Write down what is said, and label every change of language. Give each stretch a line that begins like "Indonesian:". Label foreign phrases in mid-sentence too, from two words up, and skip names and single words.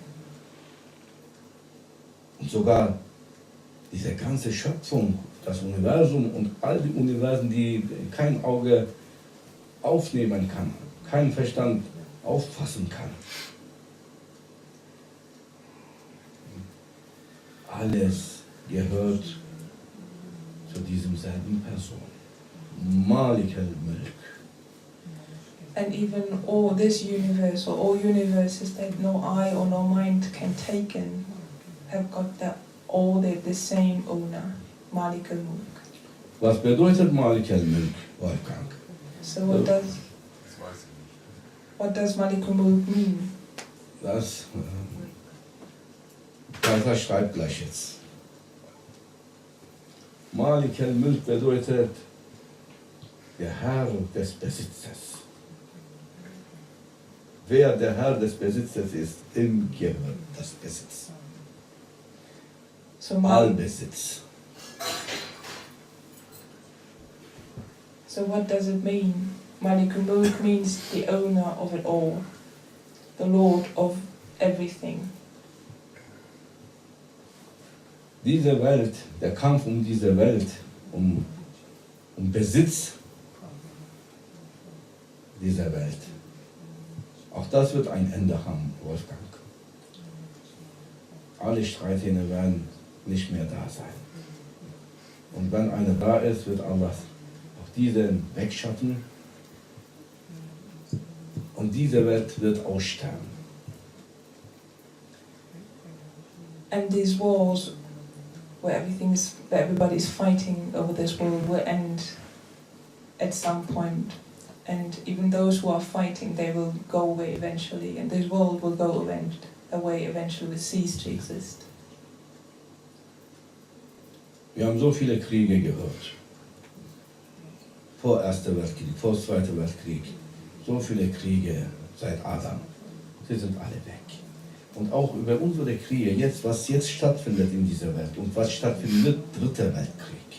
German: Und sogar diese ganze Schöpfung, das Universum und all die Universen, die kein Auge aufnehmen kann, kein Verstand auffassen kann. Alles gehört zu diesem selben Person. Malik al-Mulk.
English: And even all this universe, or all universes that no eye or no mind can take in, have got all the same owner, Malikul Mulk.
German: Was bedeutet Malik al-Mulk, Wolfgang?
English: So
German: Ja.
English: what
German: Das weiß ich nicht.
English: does Malikul Mulk mean?
German: Das Kaiser schreibt gleich jetzt. Malik al-Mulk bedeutet der Herr des Besitzers. Wer der Herr des Besitzers ist, dem gehört das Besitz.
English: So
German: Allbesitz.
English: So what does it mean? Malikul Mulk means the owner of it all, the lord of everything.
German: Diese Welt, der Kampf um diese Welt, um um Besitz dieser Welt. Auch das wird ein Ende haben, Wolfgang. Alle Streithähne werden nicht mehr da sein. Und wenn einer da ist, wird Allah auch diesen wegschatten. Und diese Welt wird aussterben.
English: And these wars, where everybody's fighting over this world, will end at some point. And even those who are fighting, they will go away eventually. And this world will go away eventually, will cease to exist.
German: Wir haben so viele Kriege gehört. Vor Erster Weltkrieg, vor Zweiter Weltkrieg. So viele Kriege seit Adam. Sie sind alle weg. Und auch über unsere Kriege, was jetzt stattfindet in dieser Welt und was stattfinden wird, Dritter Weltkrieg.